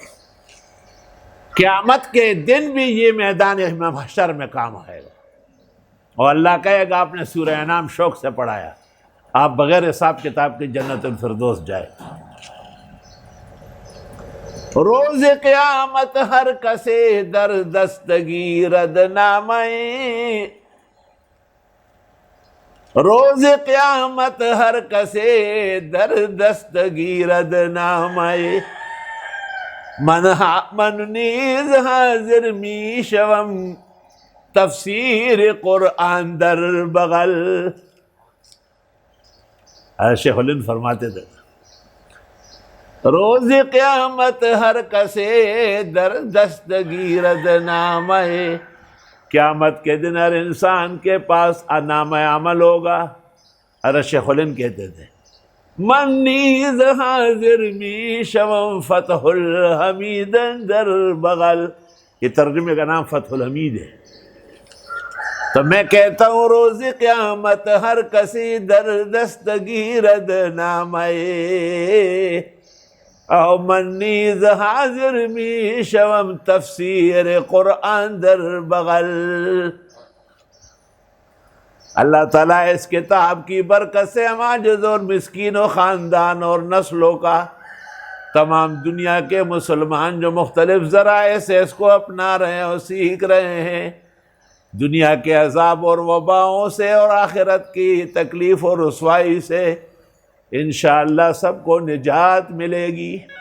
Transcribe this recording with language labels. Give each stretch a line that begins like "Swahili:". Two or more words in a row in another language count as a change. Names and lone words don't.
Urdu: قیامت کے دن بھی یہ میدان محشر میں کام آئے گا، اور اللہ کہے گا آپ نے سورہ انعام شوق سے پڑھایا، آپ بغیر حساب کتاب کے جنت الفردوس جائے۔
Persian: روز قیامت ہر کسے در دستگیرد نامے، روز قیامت ہر کسے در دستگیرد نامے من نیز حاضر می شوم تفسیر قرآن در بغل.
Urdu: شیخ الہند فرماتے تھے
Persian: روز قیامت ہر کسے در دستگیرد نامے،
Urdu: قیامت کے دن ہر انسان کے پاس نامہ عمل ہوگا. حضرت شیخ الہند کہتے تھے
Persian: من نیز حاضر می شوم فتح الحمید در بغل،
Urdu: یہ ترجمے کا نام فتح الحمید ہے. تو میں کہتا ہوں
Persian: روز قیامت ہر کسی در دستگیرد نامے، او من نیز حاضر می شوم تفسیر قرآن در بغل.
Urdu: اللہ تعالیٰ اس کتاب کی برکت سے ہم عاجز اور مسکین و خاندان اور نسلوں کا تمام دنیا کے مسلمان جو مختلف ذرائع سے اس کو اپنا رہے ہیں اور سیکھ رہے ہیں، دنیا کے عذاب اور وباؤں سے اور آخرت کی تکلیف اور رسوائی سے انشاءاللہ سب کو نجات ملے گی.